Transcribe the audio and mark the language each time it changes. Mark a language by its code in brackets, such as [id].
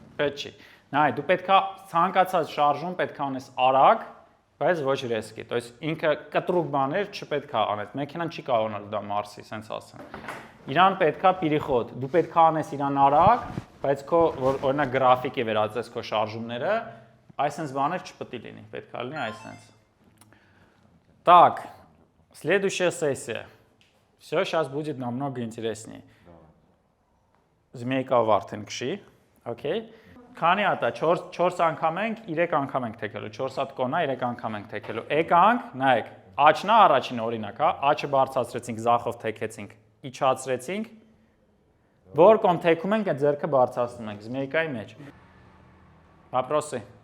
[hy] Պետք չի։ Նայ, դու պետքա ցանկացած շարժում պետքա անես արագ, բայց ոչ ռեսկի։ [ru] То есть [hy] ինքը կտրուկ բաներ չպետքա անես։ Մեքենան չի կարողանալ դա մարսի, սենց ասեմ։ Իրան պետքա պիրիխոտ։ Դու պետքա անես իրան արագ, բայց քո օրինակ գրաֆիկի վերածես քո շարժումները, այսպես բաներ չպետք լինի, պետքա լինի այսպես։ [ru] Так, следующая сессия. Все сейчас будет намного интереснее. [hy] Զմեյկա վարդեն քշի, okay? Քանի հատ է, 4 անգամ ենք, 3 անգամ ենք թեքելու, 4 հատ կոնա, 3 անգամ ենք թեքելու։ Եկանք, նայեք, աչնա առաջին օրինակ, հա, աչը բարձրացրեցինք, զախով թեքեցինք, իջացրեցինք, որ կողմ թեքում ենք, այդ ձեռքը բարձրացնում ենք, զմեյկայի մեջ։ [ru] Вопросы?